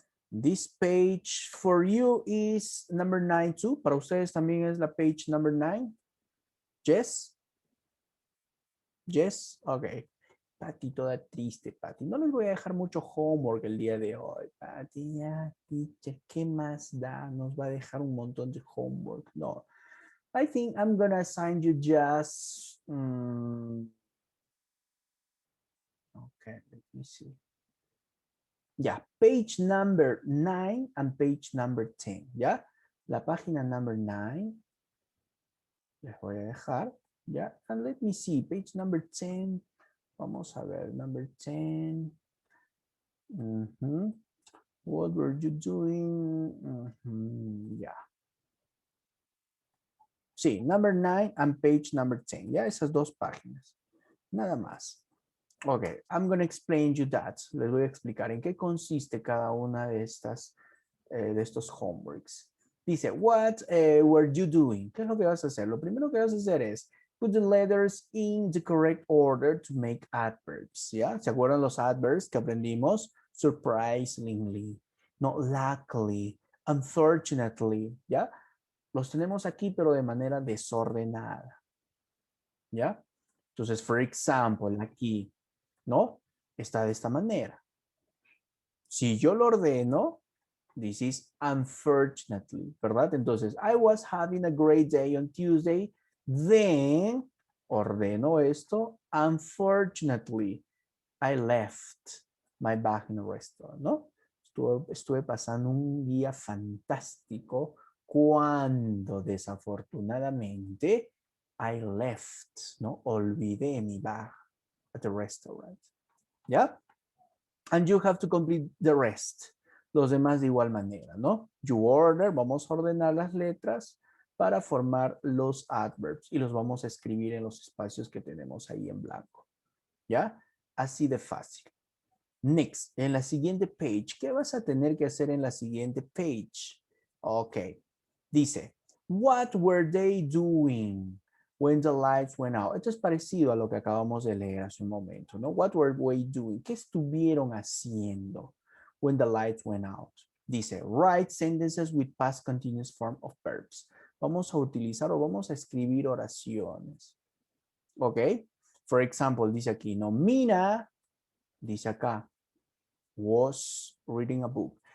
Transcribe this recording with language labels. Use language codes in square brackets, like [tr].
[en] This page for you is number 9 too. [es] Para ustedes también es la [en] page number 9. Yes? Yes? Ok. [es] Pati, toda triste, Pati. No les voy a dejar mucho homework el día de hoy. Pati, ya, teacher, ¿qué más da? Nos va a dejar un montón de homework. No. [en] I think I'm going to assign you just... okay, let me see. Yeah, page number 9 and page number 10. [es] Yeah, la página number 9. Les voy a dejar. [en] Yeah, and let me see, page number 10. [es] Vamos a ver, [en] number 10. What were you doing? Yeah. [es] Sí, [en] number 9 and page number 10. [es] Ya, esas dos páginas. Nada más. [en] Okay, I'm going to explain you that. [es] Les voy a explicar en qué consiste cada una de estas, de estos homeworks. Dice, [en] what were you doing? [es] ¿Qué es lo que vas a hacer? Lo primero que vas a hacer es [en] put the letters in the correct order to make adverbs. [es] ¿Ya? ¿Se acuerdan los adverbs que aprendimos? [en] Surprisingly, not luckily, unfortunately. [es] ¿Ya? Los tenemos aquí, pero de manera desordenada. ¿Ya? Entonces, [en] for example, [es] aquí, ¿no? Está de esta manera. Si yo lo ordeno, [en] this is unfortunately, [es] ¿verdad? [en] Entonces, I was having a great day on Tuesday, then, [es] ordeno esto, [en] unfortunately, I left my bag in a restaurant, ¿no? [es] Estuve pasando un día fantástico cuando desafortunadamente [en] I left, [es] ¿no? Olvidé mi [en] bag at the restaurant. ¿Ya? And you have to complete the rest. [es] Los demás de igual manera, ¿no? [en] You order, [es] vamos a ordenar las letras para formar los adverbs y los vamos a escribir en los espacios que tenemos ahí en blanco. ¿Ya? Así de fácil. Next, en la siguiente page, ¿qué vas a tener que hacer en la siguiente page? [en] Ok. Dice, what were they doing when the lights went out? [es] Esto es parecido a lo que acabamos de leer hace un momento, ¿no? [en] What were they doing? [es] ¿Qué estuvieron haciendo [en] when the lights went out? [es] Dice, [en] write sentences with past continuous form of verbs. [es] Vamos a utilizar o vamos a escribir oraciones. ¿Ok? [en] For example, [es] dice aquí, no, Mina, dice acá, [en] was reading a book.